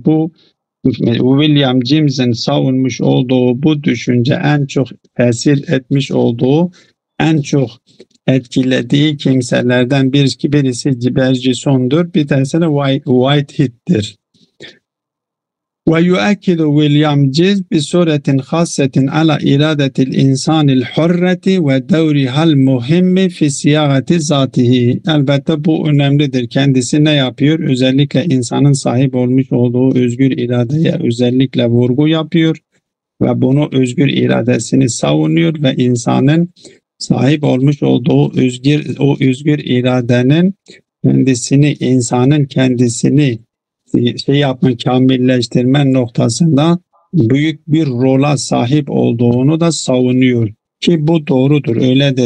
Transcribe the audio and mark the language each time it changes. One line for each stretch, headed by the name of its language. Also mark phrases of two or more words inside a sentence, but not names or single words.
Turkish: Bu William James'in savunmuş olduğu bu düşünce en çok tesir etmiş olduğu, en çok etkilediği kimselerden birisi Bergson'dur. Bir tanesi de Whitehead'dir.
Arabic: ويؤكد ويليام جيز بصورة خاصة على إرادة الإنسان الحرة ودورها المهم في صياغة ذاته.
Turkish: Elbette bu önemlidir. Kendisi ne yapıyor? Özellikle insanın sahip olmuş olduğu özgür iradeye özellikle vurgu yapıyor ve bunu özgür iradesini savunuyor ve insanın sahip olmuş olduğu özgür iradenin insanın kendisini kamilleştirme noktasında büyük bir rola sahip olduğunu da savunuyor ki bu doğrudur, öyledir.